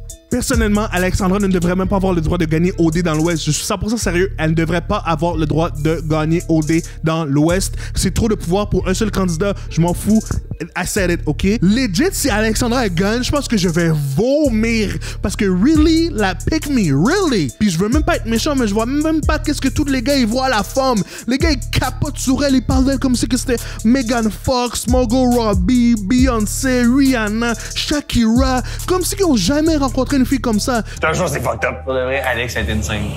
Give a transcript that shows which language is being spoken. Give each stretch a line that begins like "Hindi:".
French: Personnellement, Alexandra ne devrait même pas avoir le droit de gagner OD dans l'Ouest. Je suis 100% sérieux, elle ne devrait pas avoir le droit de gagner OD dans l'Ouest. C'est trop de pouvoir pour un seul candidat, je m'en fous.
English: I said it, ok?
French: Legit, si Alexandra gagne, je pense que je vais vomir. Parce que really, la pick me, really. Puis je veux même pas être méchant, mais je vois même pas qu'est-ce que tous les gars, ils voient la femme. Les gars, ils capotent sur elle, ils parlent d'elle comme si c'était Megan Fox, Margot Robbie, Beyoncé, Rihanna, Shakira. Comme si ils n'ont jamais rencontré une fille comme ça. Je te jure, c'est fucked up. Pour de vrai, Alex a été insane.